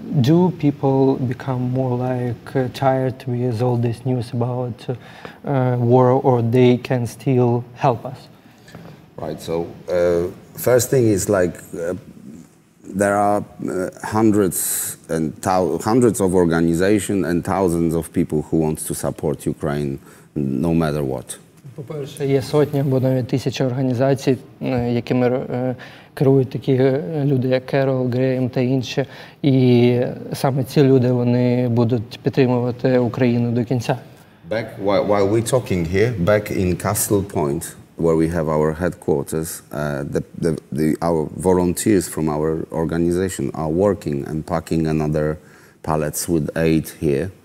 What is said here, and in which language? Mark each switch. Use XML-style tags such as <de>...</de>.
<en>Do people become more like tired with all this news about war, or they can still help us? Right, so first thing is like there are hundreds of organizations and thousands of people who want to support Ukraine no matter what.</en> <uk>По-перше, є сотні або навіть тисячі організацій, якими керують такі люди, як Керол, Греєм та інші. І саме ці люди, вони будуть підтримувати Україну до кінця.</uk> <en>While we're talking here, back in Castle Point, where we have our headquarters, our volunteers from our organization are working and packing another pallets with aid here.</en>